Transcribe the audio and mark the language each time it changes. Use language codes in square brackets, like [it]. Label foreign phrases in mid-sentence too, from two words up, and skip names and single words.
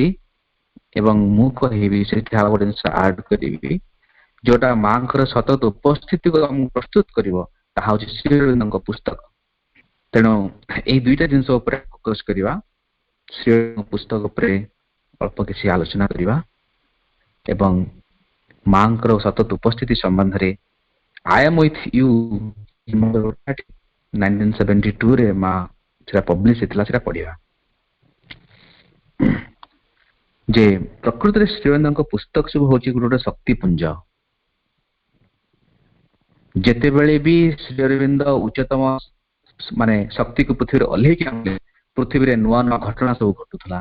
[or] ଏବଂ ମୁଁ କହିବି ସେଠି ଆଉ ଗୋଟେ ଜିନିଷ ଆଡ କରିବି, ଯୋଉଟା ମାଙ୍କର ସତତ ଉପସ୍ଥିତିକୁ ଆମକୁ ପ୍ରସ୍ତୁତ କରିବ, ତାହା ହଉଛି ଶ୍ରୀ ଅରବିନ୍ଦଙ୍କ ପୁସ୍ତକ। ତେଣୁ ଏଇ ଦୁଇଟା ଜିନିଷ ଉପରେ ଫୋକସ କରିବା, ଶ୍ରୀ ଅରବିନ୍ଦଙ୍କ ପୁସ୍ତକ ଉପରେ ଅଳ୍ପ କିଛି ଆଲୋଚନା କରିବା ଏବଂ ମାଙ୍କର ସତତ ଉପସ୍ଥିତି ସମ୍ବନ୍ଧରେ I am with you 1972 ରେ ମା ସେଟା ପବ୍ଲିଶ ହେଇଥିଲା, ସେଟା ପଢିବା। ଯେ ପ୍ରକୃତରେ ଶ୍ରୀ ଅରବିନ୍ଦଙ୍କ ପୁସ୍ତକ ସବୁ ହଉଛି ଗୋଟେ ଶକ୍ତିପୁଞ୍ଜ। ଯେତେବେଳେ ବି ଶ୍ରୀ ଅରବିନ୍ଦ ଉଚ୍ଚତମ ଶକ୍ତିକୁ ପୃଥିବୀରେ ଓହ୍ଲେଇକି ଆଣିଲେ, ପୃଥିବୀରେ ନୂଆ ନୂଆ ଘଟଣା ସବୁ ଘଟୁଥିଲା।